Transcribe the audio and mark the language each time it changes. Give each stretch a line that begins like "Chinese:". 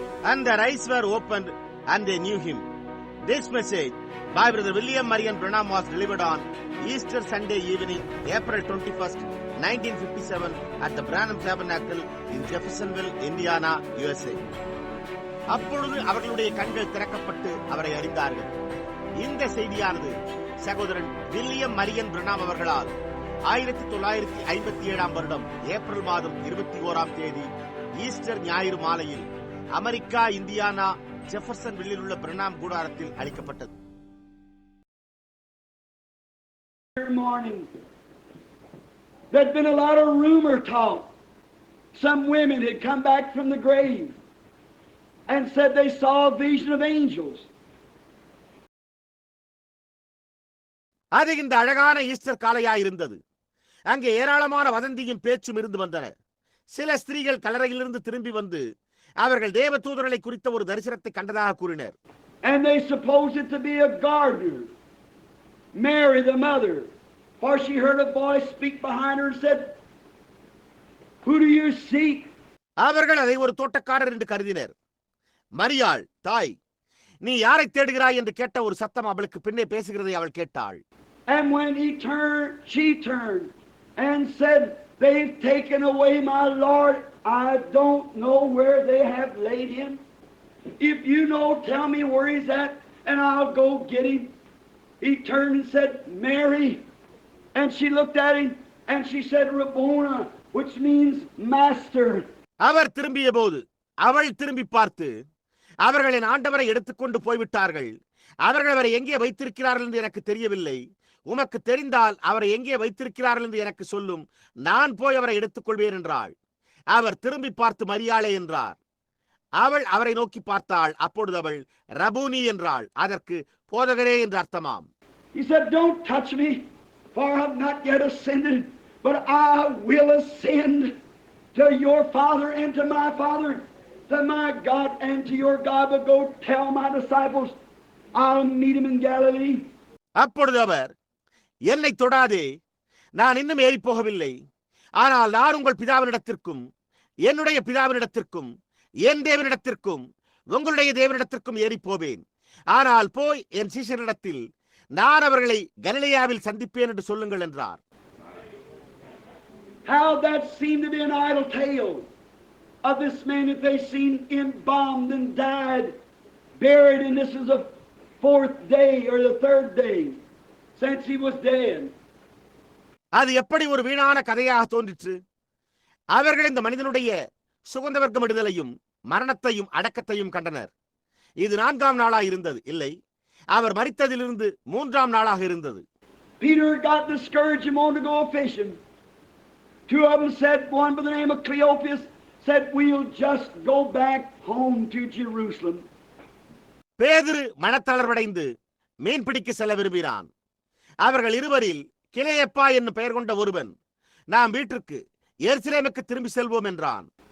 English: And their eyes were opened and they knew him. This message by Brother William Marion Branham was delivered on Easter Sunday evening, April 21st, 1957 at the Branham Tabernacle in Jeffersonville, Indiana, USA.
Tamil: அப்பொழுது அவர்களுடைய கண்கள் திறக்கப்பட்டு அவரை அறிந்தார்கள். இந்த செய்தியானது சகோதரன் William Marian Pranam அவர்களால் 1957 வருடம் ஏப்ரல் மாதம் 21ஆம் தேதி ஈஸ்டர் ஞாயிறு மாலையில் அமெரிக்கா, இந்தியானா, ஜெஃபர்சன்வில்லில் உள்ள பிரணாம் கூடாரத்தில் அளிக்கப்பட்டது.
English: There'd been a lot of rumor talk. Some women had come back from the grave and said they saw a vision of angels.
Tamil: அது இந்த அழகான ஈஸ்டர் காலையாய் இருந்தது. அங்கே ஏராளமான வதந்தியும் பேச்சும் இருந்து வந்தன. சில ஸ்திரீகள் கல்லறையிலிருந்து திரும்பி வந்து அவர்கள் தேவ தூதர்களை குறித்த ஒரு தரிசனத்தை கண்டதாக கூறினர்.
English: And they supposed it to be a gardener, Mary the mother, for she heard a voice speak behind her and said, "Who do you seek?"
Tamil: அவர்கள் அதை ஒரு தோட்டக்காரர் என்று கருதினர். மரியாள் தாய், நீ யாரை தேடுகிறாய் என்று கேட்ட ஒரு சத்தம் அவளுக்கு பின்னே பேசுகிறதை அவள் கேட்டாள்.
English: And when she turned and said, "They've taken away my Lord. I don't know where they have laid him. If you know, tell me where he's at, and I'll go get him." He turned and said, "Mary." And she looked at him, and she said, "Rabboni," which means master.
Tamil: அவர் திரும்பிய போது அவள் திரும்பி பார்த்து, அவர்களின் ஆண்டவரை எடுத்துக்கொண்டு போய்விட்டார்கள். அவர்கள் அவரை எங்கே வைத்திருக்கிறார்கள் என்று எனக்கு தெரியவில்லை. உமக்கு தெரிந்தால் அவரை எங்கே வைத்திருக்கிறார்கள் என்று எனக்கு சொல்லும். நான் போய் அவரை எடுத்துக்கொள்வேன் என்றாள். அவர் திரும்பி பார்த்து மரியாளே என்றார். அவள் அவரை நோக்கி பார்த்தாள். அப்பொழுது அவள் ரபூனி என்றாள். அதற்கு போதகரே என்று அர்த்தமாம்.
English: He said, "Don't touch me, for I have not yet ascended, but I will ascend to your Father and to my Father, to my God and to your God. But go tell my disciples, I'll meet him in Galilee."
Tamil: அப்பொழுது அவர், என்னை தொடாதே, நான் இன்னும் ஏறி போகவில்லை. ஆனால் நான் உங்கள் பிதாவினிடத்திற்கும் என்னுடைய பிதாவினிடத்திற்கும் என் தேவனிடத்திற்கும் உங்களுடைய தேவனிடத்திற்கும் ஏறி போவேன். ஆனால் போய் என் சீஷரிடத்தில் நான் அவர்களை கலிலேயாவில் சந்திப்பேன் என்று சொல்லுங்கள் என்றார்.
English: How that seemed to be an idle tale of this man that they seen embalmed and died, buried, and this is the 4th day or the 3rd day since he was dead.
Tamil: அது எப்படி ஒரு வீணான கதையாக தோன்றிற்று. அவர்கள் இந்த மனிதனுடைய சுகந்த வர்க்கமிடுதலையும் மரணத்தையும் அடக்கத்தையும் கண்டனர். இது 4ஆம் நாளாக இருந்தது. இல்லை, அவர் மரித்ததிலிருந்து 3ஆம் நாளாக இருந்தது.
English: Peter got discouraged and wanted to go fishing. 2 of them said, one by the name of Cleopas said, "We'll just go back home to Jerusalem."
Tamil: பேதுரு மனத்தளர்வடைந்து மீன் பிடிக்க செல்ல விரும்பினான். அவர்கள் இருவரில் கிளையப்பா என்னும் பெயர் கொண்ட ஒருவன், நாம் வீட்டிற்கு எருசலேமுக்கு திரும்பி செல்வோம் என்றான்.